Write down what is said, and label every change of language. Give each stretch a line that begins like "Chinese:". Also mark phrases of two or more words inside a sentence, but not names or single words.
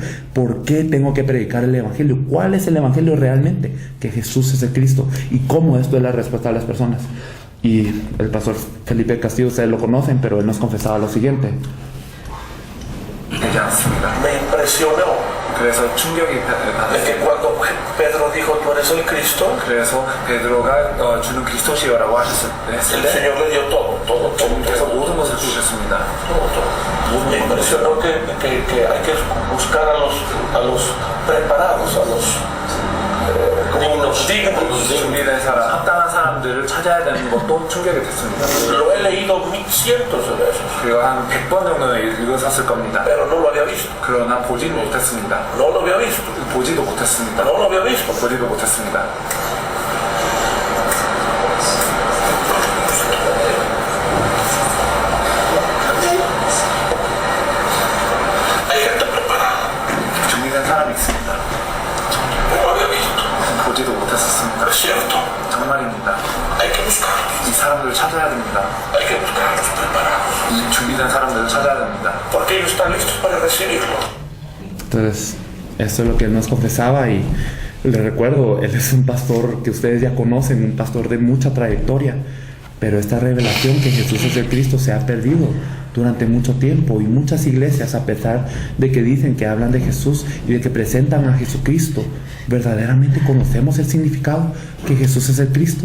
Spanish: ¿Por qué tengo que predicar el Evangelio? ¿Cuál es el Evangelio realmente? Que Jesús es el Cristo. ¿Y cómo esto es la respuesta de las personas? Y el pastor Felipe Castillo, ustedes lo conocen, pero él nos confesaba lo siguiente. Me impresionó
Korean: 그래서 충격이
Spanish: de
Korean: 받았어요.
Spanish: que cuando Pedro dijo tú eres el Cristo,
Korean: 그래서 베드로가 주는 그리스도시여라고
Spanish: el
Korean: 했을 때
Spanish: Señor le dio todo,
Korean: 주님께서 모든 것을 주셨습니다.
Spanish: todo. Me impresionó que hay que buscar a los preparados, a los dignos.
Korean: 준비된 사람, 합당한 사람들을 찾아야 되는 것도 충격이 됐습니다.
Spanish: Lo he leído cientos de veces,
Korean: 그리고 한 100번 정도는 읽었을 겁니다.
Spanish: pero no lo había visto.
Korean: 그러나 보지는 못했습니다.
Spanish: No lo había visto.
Korean: 보지도 못했습니다.
Spanish: No lo había visto.
Korean: 보지도 못했습니다.
Spanish: Hay gente preparada,
Korean: 준비된 사람이 있습니다.
Spanish: no lo había visto.
Korean: 보지도 못했었습니다.
Spanish: Es cierto,
Korean: 정말입니다.
Spanish: hay que buscarlos,
Korean: 이 사람들을 찾아야 됩니다.
Spanish: hay que buscar a los preparados,
Korean: 이 준비된 사람들을 찾아야 됩니다.
Spanish: porque ellos están listos para recibirlo. Entonces, esto es lo que él nos confesaba, y les recuerdo, él es un pastor que ustedes ya conocen, un pastor de mucha trayectoria, pero esta revelación que Jesús es el Cristo se ha perdido durante mucho tiempo, y muchas iglesias, a pesar de que dicen que hablan de Jesús y de que presentan a Jesucristo, verdaderamente conocemos el significado que Jesús es el Cristo.